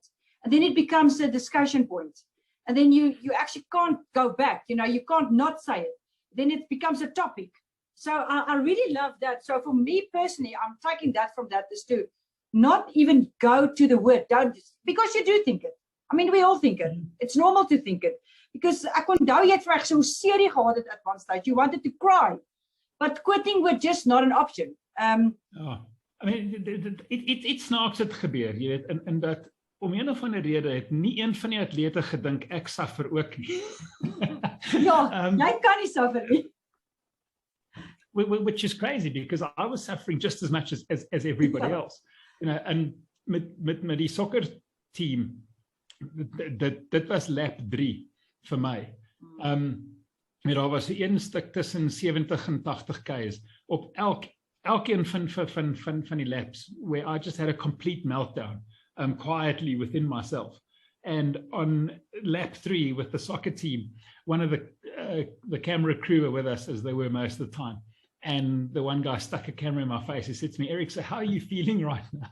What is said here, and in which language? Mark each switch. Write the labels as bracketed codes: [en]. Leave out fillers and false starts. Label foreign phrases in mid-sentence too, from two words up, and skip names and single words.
[en] And then it becomes a discussion point. And then you actually can't go back, you know, you can't not say it. Then it becomes a topic. So I really love that. So for me personally, I'm taking that from that is to not even go to the word, because you do think it. I mean, we all think it. It's normal to think it. Because [af] ek onthou jy het vir so serie gehad [en] at one stage. You wanted to cry, but quitting was just not an option. I mean, it's [af] snaaks het gebeur, jy weet, en dat om een of ander rede het nie een van die atlete gedink ek suffer ook nie. Ja, jy kan nie suffer nie. [en] Which is crazy, because I was suffering just as much as everybody else. You know, and [af] met die soccer team, dit was lap 3 vir my. Daar was 'n stuk tussen 70 en 80 Ks op elkeen van die laps [en] where I just had a complete meltdown quietly within myself. And on lap 3 with the soccer team, one of the camera crew were with us, as they were most of the time. And the one guy stuck a camera in my face. He said to me, "Erik, so how are you feeling right now?"